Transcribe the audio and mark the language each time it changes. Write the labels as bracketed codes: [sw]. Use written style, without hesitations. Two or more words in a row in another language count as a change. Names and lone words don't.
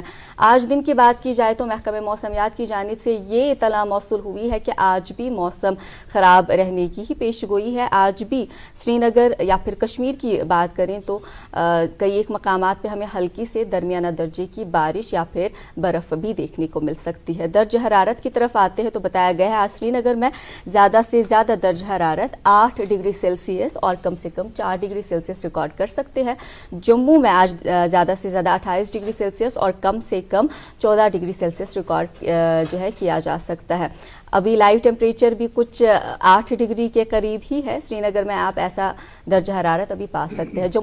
[ur] آج دن کی بات کی جائے تو محکمہ موسمیات کی جانب سے یہ اطلاع موصول ہوئی ہے کہ آج بھی موسم خراب رہنے کی ہی پیش گوئی ہے. آج بھی سری نگر یا پھر کشمیر کی بات کریں تو کئی ایک مقامات پہ ہمیں ہلکی سے درمیانہ درجے کی بارش یا پھر برف بھی دیکھنے کو مل سکتی ہے. درجہ حرارت کی طرف آتے ہیں تو بتایا گیا ہے آج سری نگر میں زیادہ سے زیادہ درجہ حرارت 8 [en] degree Celsius [ur] اور کم سے کم 4 [en] degree Celsius [ur] ریکارڈ کر سکتے ہیں. جموں میں آج زیادہ سے زیادہ 28 [en] degree Celsius [ur] اور کم سے کم 14 [en] degree Celsius [ur] ریکارڈ جو ہے کیا جا سکتا ہے. ابھی [en] live temperature [ur] بھی کچھ 8 ڈگری کے قریب ہی ہے سری نگر میں، آپ ایسا درجہ حرارت ابھی پا سکتے ہیں.